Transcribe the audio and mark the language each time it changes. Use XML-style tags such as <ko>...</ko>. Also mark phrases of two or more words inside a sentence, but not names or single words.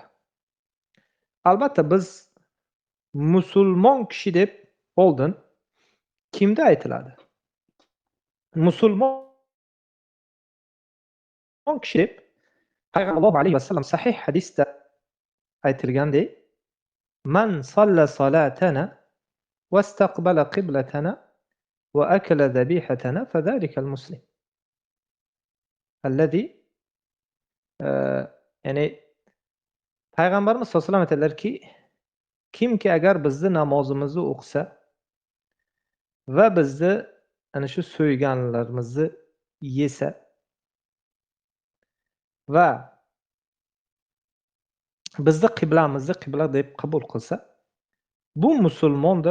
<uz>Albatta biz musulmon kishi deb oldin kimda aytiladi? Musulmon kishi deb Payg'ambar</uz> <ar>صلى الله عليه وسلم</ar> <uz>sahih hadisda aytilgandek,</uz> <ar>من صلى صلاتنا واستقبل قبلتنا وأكل ذبيحتنا فذلك المسلم.</ar> <uz>Alladhi ya'ni Payg'ambarimiz</uz> <ar>صلى الله عليه وسلم</ar> <uz>aytadilarki, kimki agar bizni namozimizni o'qisa va bizni ana shu so'yganlarimizni yesa va bizni qiblamizni qibla deb qabul qilsa, bu musulmondir.</uz>